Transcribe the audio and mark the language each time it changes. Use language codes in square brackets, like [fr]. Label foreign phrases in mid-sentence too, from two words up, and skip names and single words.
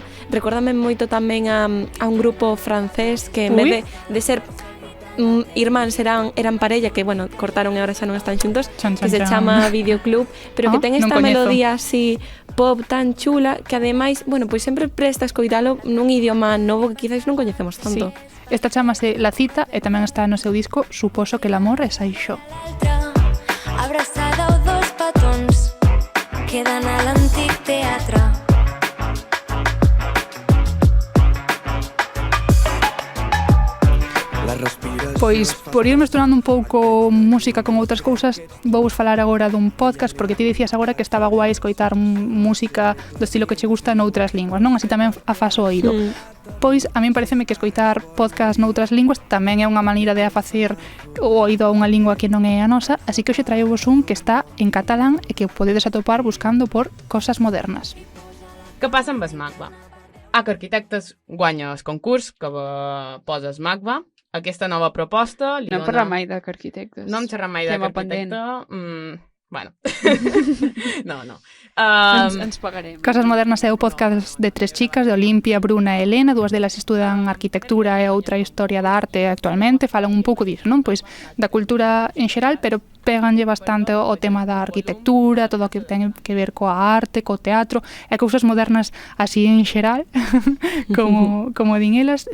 [gl] Recórdame moito tamén a un grupo francés que en vez de ser irmáns eran parella, que, bueno, cortaron e agora xa non están xuntos, que se chama Videoclub, pero que ten esta melodía así pop tan chula que ademais, bueno, pois sempre presta a escoitalo nun idioma novo que quizás non coñecemos tanto. Sí. Esta chamase La Cita e tamén está no seu disco Suposo que l'amor és això. [ca] Abraçada o dos petons queden a l'antic teatre. [gl] Pois, por ir mesturando un pouco música con outras cousas, vou falar agora dun podcast, porque ti dicías agora que estaba guai escoitar música do estilo que che gusta noutras linguas, non? Así tamén afas o oído. Pois, a min pareceme que escoitar podcast noutras linguas tamén é unha maneira de facer o oído a unha lingua que non é a nosa, así que hoxe traio-vos un que está en catalán e que podedes atopar buscando por Cosas modernas. [ca] Què passa amb el MACBA? Que arquitectes guanya el concurs que poses MACBA. Aquesta nova proposta... No parla mai d'arquitectes. No em xerra mai d'arquitecte. Bueno. No. Ens pagarem. [gl] Cosas modernas é o podcast de tres chicas, de Olimpia, Bruna e Elena, dúas delas estudan arquitectura e outra historia da arte actualmente, falan un pouco disso, non? Pois da cultura en xeral, pero péganlle bastante o tema da arquitectura, todo o que ten que ver coa arte, co teatro, e cousas modernas así en xeral, como din elas.